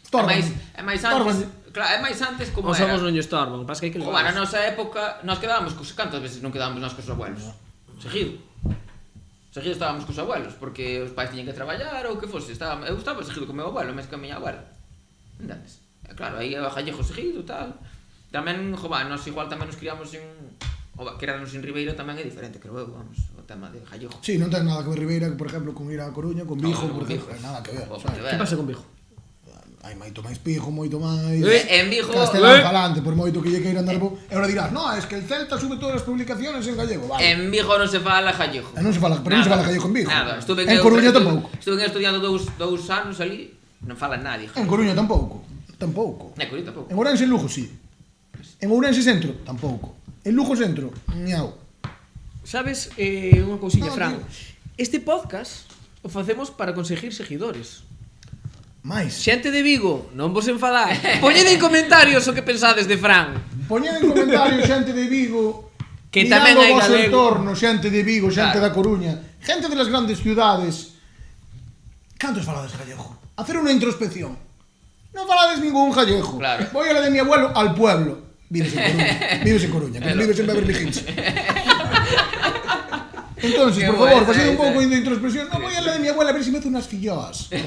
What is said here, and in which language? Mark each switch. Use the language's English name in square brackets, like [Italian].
[Galician] É máis antes, claro, é máis antes como os era. avós non lle estorban, pasa que hai que levar. Na nosa época, nós quedábamos cantas veces non quedábamos nós cos abuelos? Seguido estábamos cos abuelos, porque os pais tiñen que traballar ou que fose, eu estaba seguido co meu abuelo, máis que a miña abuela. Entendes? Claro, aí é gallejo seguido, tal. Tamén, nós igual tamén nos criamos en... criarnos en Ribeira tamén é diferente, creo eu, vamos, o tema de gallejo. Sí, non ten nada que ver Ribeira, por exemplo, con ir a Coruña, con Vigo, por exemplo, nada que ver. Que pasa con Vigo? Hai moito máis pijo, moito máis en Vigo castelán falante, por moito que lle queiran dar bo. E ahora dirás, [Spanish] no, es que el Celta sube todas [Galician] as publicaciones en gallego, vale. En Vigo non se fala gallego. Non se fala, pero non se fala gallego en Vigo. Nada, en Coruña tampouco. Estuve estudiando dous anos ali, non fala nadie. En Coruña tampouco. En Coruña tampouco. En Ourense e Lugo sí. En Ourense Centro tampouco. En Lugo Centro, miau. Sabes, unha cousiña, Fran. Este podcast o facemos para conseguir seguidores. Mais. Xente de Vigo, non vos enfadai. Poñede en comentarios o que pensades de Fran. Poñede en comentarios xente de Vigo, que tamén hai galego. entorno, xente de Vigo, xente da Coruña, xente [Spanish] de las grandes ciudades. [Galician] Cantos falades gallego? Hacer unha introspección. Non falades ningún gallego. Claro. [Spanish] Voy a la de mi abuelo al pueblo. Vives en Coruña, que vives en Beverly Hills. [Galician] Entonces, por favor, faced un pouco de introspección. [Spanish] Non voy a la de mi abuela a ver si me hace unas filloas.